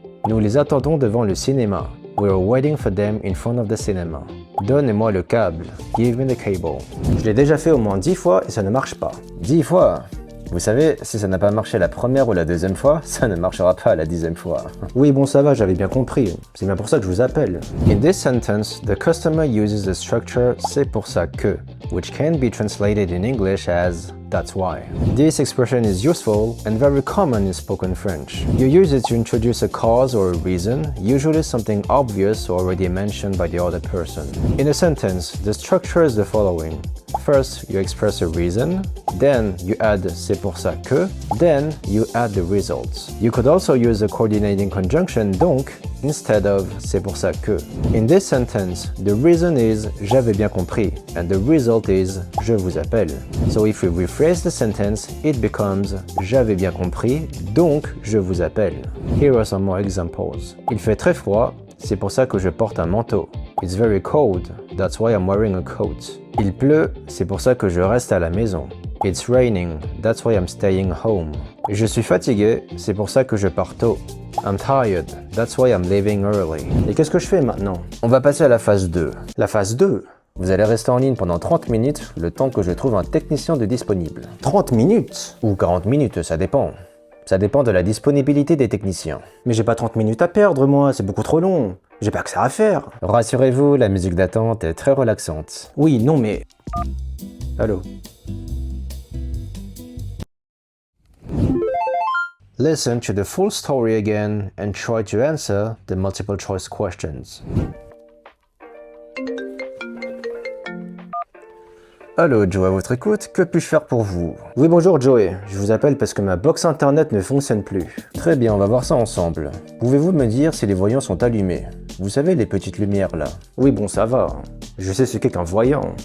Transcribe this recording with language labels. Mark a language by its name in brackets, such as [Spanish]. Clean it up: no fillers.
[French] Nous les attendons devant le cinéma. [English] We are waiting for them in front of the cinema. [French] Donnez-moi le câble. [English] Give me the cable. [French] Je l'ai déjà fait au moins 10 fois et ça ne marche pas. 10 fois? Vous savez, si ça n'a pas marché la première ou la deuxième fois, ça ne marchera pas la 10e fois. Oui, bon, ça va, j'avais bien compris. C'est bien pour ça que je vous appelle. [English] In this sentence, the customer uses the structure [French] c'est pour ça que, [English] which can be translated in English as that's why. This expression is useful and very common in spoken French. You use it to introduce a cause or a reason, usually something obvious or already mentioned by the other person. In a sentence, the structure is the following. First, you express a reason, then you add [French] c'est pour ça que, [English] then you add the results. You could also use a coordinating conjunction donc instead of [French] c'est pour ça que. [English] In this sentence, the reason is [French] j'avais bien compris [English] and the result is [French] je vous appelle. [English] So if we rephrase the sentence, it becomes [French] j'avais bien compris donc je vous appelle. [English] Here are some more examples. [French] Il fait très froid, c'est pour ça que je porte un manteau. [English] It's very cold, that's why I'm wearing a coat. [French] Il pleut, c'est pour ça que je reste à la maison. [English] It's raining, that's why I'm staying home. [French] Je suis fatigué, c'est pour ça que je pars tôt. [English] I'm tired, that's why I'm leaving early. [French] Et qu'est-ce que je fais maintenant? On va passer à la phase 2. La phase 2? Vous allez rester en ligne pendant 30 minutes, le temps que je trouve un technicien de disponible. 30 minutes? Ou 40 minutes, ça dépend. Ça dépend de la disponibilité des techniciens. Mais j'ai pas 30 minutes à perdre, moi, c'est beaucoup trop long. J'ai pas que ça à faire. Rassurez-vous, la musique d'attente est très relaxante. Oui, non, mais... Allô? [English] Listen to the full story again and try to answer the multiple choice questions. [French] Allô, Joe à votre écoute, que puis-je faire pour vous? Oui, bonjour Joey, je vous appelle parce que ma box internet ne fonctionne plus. Très bien, on va voir ça ensemble. Pouvez-vous me dire si les voyants sont allumés? Vous savez, les petites lumières là? Oui, bon, ça va. Je sais ce qu'est qu'un voyant.